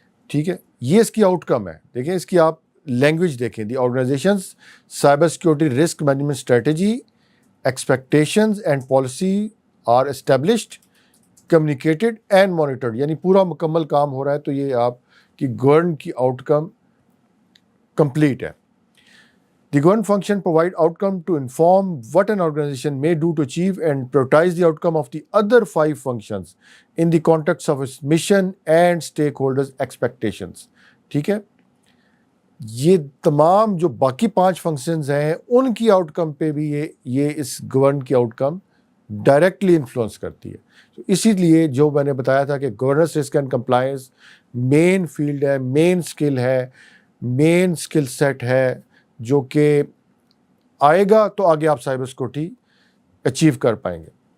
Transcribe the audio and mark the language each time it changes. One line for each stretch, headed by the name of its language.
Urdu: ٹھیک ہے, یہ اس کی آؤٹ کم ہے. دیکھیں اس کی آپ لینگویج دیکھیں,
English: The organization cyber security risk management strategy expectations and policy are established communicated and monitored.
Urdu: یعنی پورا مکمل کام ہو رہا ہے. تو یہ آپ کی گورن کی آؤٹ کم کمپلیٹ ہے.
English: The govern function provide outcome to inform what an organization may do to achieve and prioritize the outcome of the other 5 functions in the context of its mission and stakeholders' expectations.
Urdu: ٹھیک ہے, یہ تمام جو باقی 5 functions ہیں ان کی out کم پہ بھی یہ اس گورن کی آؤٹ کم ڈائریکٹلی انفلوئنس کرتی ہے. تو اسی لیے جو میں نے بتایا تھا کہ governance risk and compliance main field ہے, مین اسکل ہے, مین اسکل سیٹ ہے, جو کہ آئے گا تو آگے آپ سائبر سیکورٹی اچیو کر پائیں گے.